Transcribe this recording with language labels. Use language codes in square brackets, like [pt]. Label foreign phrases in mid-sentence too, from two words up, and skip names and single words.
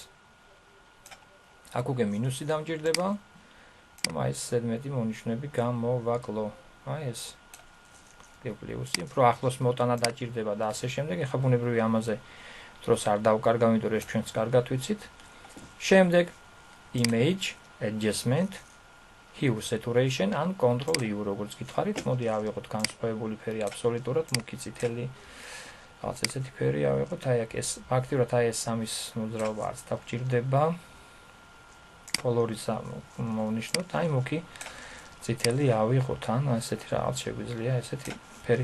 [ka] აქ უკვე მინუსი დამჭირდება. აი ეს ზედმეტი მონიშნები გამოვაკლო. აი ეს. პლუსი, უფრო ახლოს მოტანა დაჭირდება და ასე შემდეგ. ეხლა ბუნებრივი ამაზე დროს არ დავკარგავ, იმიტომ რომ ეს ჩვენც კარგად ვიცით. შემდეგ [en] image adjustment, hue saturation and control u [ka] როგორც გითხარით, მოდი ავიღოთ განსხვავებული ფერი აბსოლუტურად მუქი წითელი. რაღაც ესეთი ფერი ავიღოთ, აი აქ ეს ფაქტიურად აი ეს სამის მოძრაობა არც დაგჭირდება. კოლორის მოვნიშნოთ, აი მუქი წითელი ავიღოთ, ან ესეთი რაღაც შეგვიძლია ესეთი ფერი.